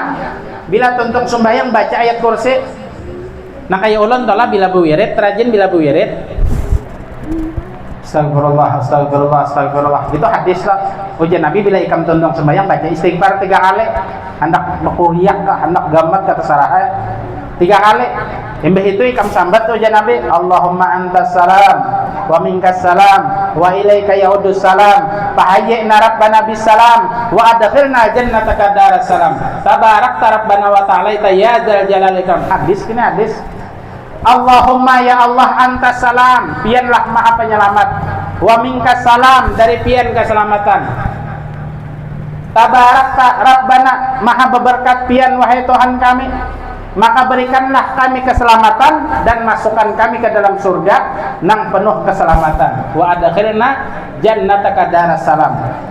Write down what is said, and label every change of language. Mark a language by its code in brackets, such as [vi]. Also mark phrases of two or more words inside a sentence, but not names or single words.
[bjn] Bila tuntung sembahyang baca ayat kursi. Nah kayak ulun tola bila buwirid, rajin bila buwirid. [ar] أستغفر الله أستغفر الله أستغفر الله. [bjn] Itu hadis lah. Ujian Nabi bila ikam tuntung sembahyang baca istighfar 3 kali. Hendak berkuhiyak kah, hendak gamat kah terserah 3 kali. Imbah itu ikam sambat ujian Nabi, [ar] اللهم أنت السلام ومنك السلام وإليك يعود السلام فحينا ربنا بالسلام وأدخلنا جنتك دار السلام تباركت ربنا وتعالى يا ذا الجلال إكرام. Hadis ini hadis. اللهم يا الله أنت السلام, [bjn] pianlah maha penyelamat, [ar] ومنك السلام, [bjn] dari pian keselamatan, [ar] تباركت ربنا, [bjn] maha berberkat pian wahai Tuhan kami, maka berikanlah kami keselamatan dan masukkan kami ke dalam surga nang penuh keselamatan, [ar] وأدخلنا جنتك دار السلام.